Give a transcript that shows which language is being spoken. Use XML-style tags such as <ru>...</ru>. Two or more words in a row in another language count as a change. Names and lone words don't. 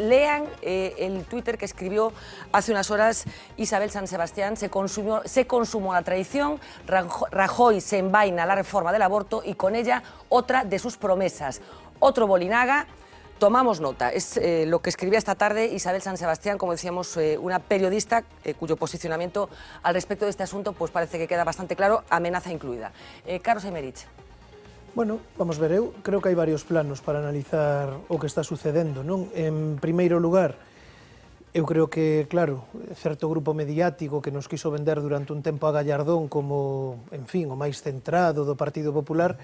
<es>Lean el Twitter que escribió hace unas horas Isabel San Sebastián: se consumó la traición, Rajoy se envaina la reforma del aborto y con ella otra de sus promesas. Otro Bolinaga. Tomamos nota, es lo que escribía esta tarde Isabel San Sebastián, como decíamos, una periodista cuyo posicionamiento al respecto de este asunto pues parece que queda bastante claro, amenaza incluida. Carlos Aymerich.</es> <gl>Bueno, vamos ver, eu creo que hai varios planos para analizar o que está sucedendo, non? En primeiro lugar, eu creo que, claro, certo grupo mediático que nos quiso vender durante un tempo a Gallardón como, en fin, o máis centrado do Partido Popular.</gl>